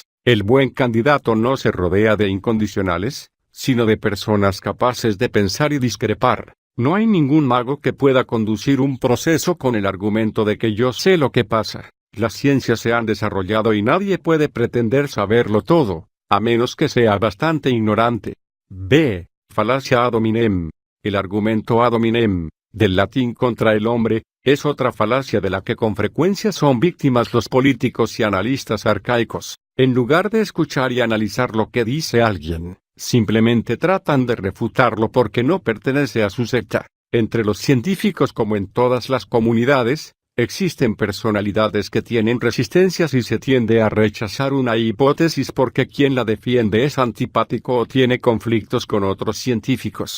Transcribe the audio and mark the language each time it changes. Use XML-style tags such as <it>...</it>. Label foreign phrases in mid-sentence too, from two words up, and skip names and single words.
<es>El buen candidato no se rodea de incondicionales, sino de personas capaces de pensar y discrepar. No hay ningún mago que pueda conducir un proceso con el argumento de que yo sé lo que pasa. Las ciencias se han desarrollado y nadie puede pretender saberlo todo, a menos que sea bastante ignorante. B. Falacia</es> <la>ad hominem.</la> <es>El argumento</es> <la>ad hominem,</la> <es>del latín contra el hombre, es otra falacia de la que con frecuencia son víctimas los políticos y analistas arcaicos. En lugar de escuchar y analizar lo que dice alguien, simplemente tratan de refutarlo porque no pertenece a su secta. Entre los científicos como en todas las comunidades, existen personalidades que tienen resistencias y se tiende a rechazar una hipótesis porque quien la defiende es antipático o tiene conflictos con otros científicos.</es>